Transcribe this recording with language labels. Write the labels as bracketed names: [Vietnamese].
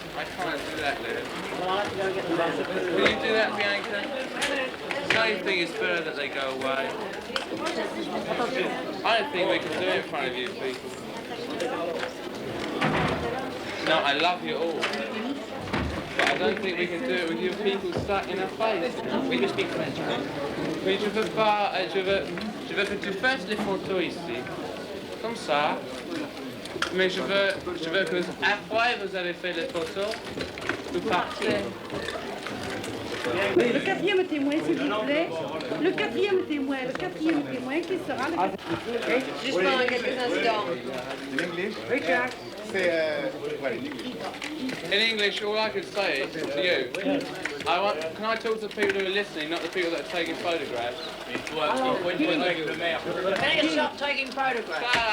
[English] I can't do that, Liz. Can you do that, Bianca? Don't you think it's better that they go away? I don't think we can do it in front of you people. No, I love you all. But I don't think we can do it with you people stuck in our face. We just speak French. [French] Mais je veux pas, je veux que tu fasses les photos ici. Comme ça. Mais je veux que après vous avez fait les photos, vous partez. Oui, le quatrième témoin, s'il vous plaît. Le quatrième témoin qui sera le... Juste pendant quelques instants. Oui, Jack. [English] In English, all I could say is to you, can I talk to the people who are listening, not the people that are taking photographs? Better stop taking photographs.